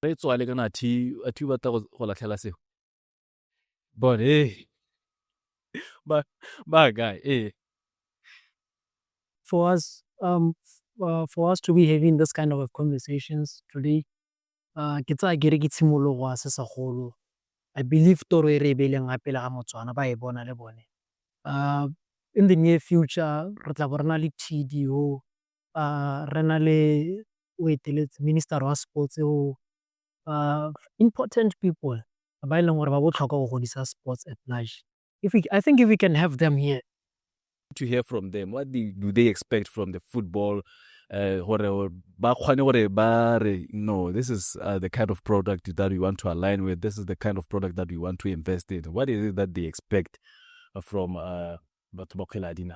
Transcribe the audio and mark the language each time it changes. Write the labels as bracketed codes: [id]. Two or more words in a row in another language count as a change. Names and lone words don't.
[en] But hey, but guy, hey. For us to be having this kind of conversations today, I believe [tn] toro e re beleng gape le ga Motswana ba e bona le bone. [en] In the near future, [tn] re tla bona le TDO, re na le [en] Minister of Sports, important people [tn] ba e leng gore ba botlhokwa go godisa [en] sports at large. I think if we can have them here. To hear from them, what do they expect from the football? No, this is the kind of product that we want to align with. This is the kind of product that we want to invest in. What is it that they expect from Batubokela?